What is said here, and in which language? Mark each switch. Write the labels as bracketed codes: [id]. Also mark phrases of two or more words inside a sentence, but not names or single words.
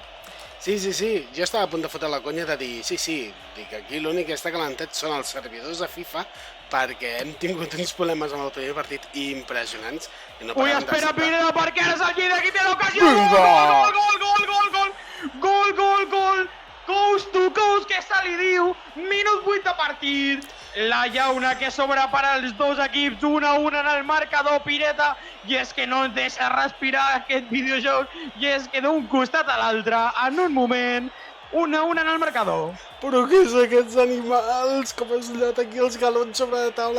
[ca] Sí, jo estava a punt de fotre la conya de dir dic aquí l'únic que està calentat són els servidors de FIFA perquè hem tingut uns problemes amb el primer partit impressionants. Ui, espera, Pineda, perquè ara és el Lleida qui té l'ocasió! Gol! [en] Coast to coast, [ca] que se li diu, minut 8 de partit. La llauna que s'obre per als dos equips, 1-1 en el marcador, Pireta, i és que no ens deixa respirar aquest videojoc, i és que d'un costat a l'altre, en un moment, 1-1 en el marcador. Però què és aquests animals? Com has lligat aquí els galons sobre la taula?